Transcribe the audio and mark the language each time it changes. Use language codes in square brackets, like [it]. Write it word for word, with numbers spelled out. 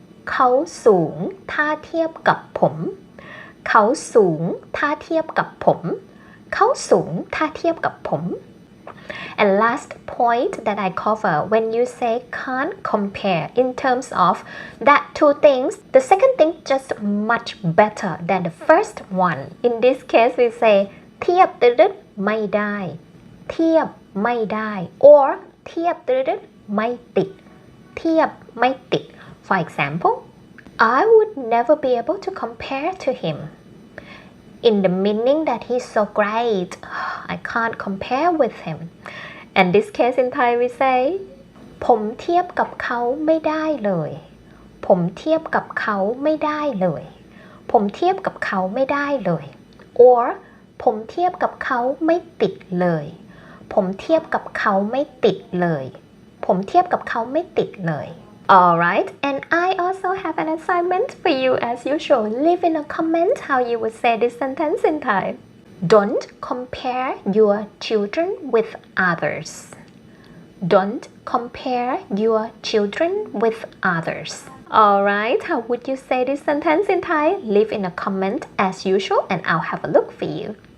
[th] เขาสูงถ้าเทียบกับผมเขาสูงถ้าเทียบกับผมเขาสูงถ้าเทียบกับผม [en] And last point that I cover when you say can't compare in terms of that two things, the second thing just much better than the first one. In this case, we say [th] เทียบตึ๊ดๆไม่ได้เทียบไม่ได้ [en] or [th] เทียบตึ๊ดๆไม่ติดเทียบไม่ติด [en] For example, I would never be able to compare to him. In the meaning that he's so great, I can't compare with him. And this case in Thai we say [th] ผมเทียบกับเขาไม่ได้เลย ผมเทียบกับเขาไม่ได้เลย ผมเทียบกับเขาไม่ได้เลย or ผมเทียบกับเขาไม่ติดเลย ผมเทียบกับเขาไม่ติดเลย ผมเทียบกับเขาไม่ติดเลย [en] Alright, and I also have an assignment for you as usual. Leave in a comment how you would say this sentence in Thai. Don't compare your children with others. Don't compare your children with others. Alright, how would you say this sentence in Thai? Leave in a comment as usual and I'll have a look for you.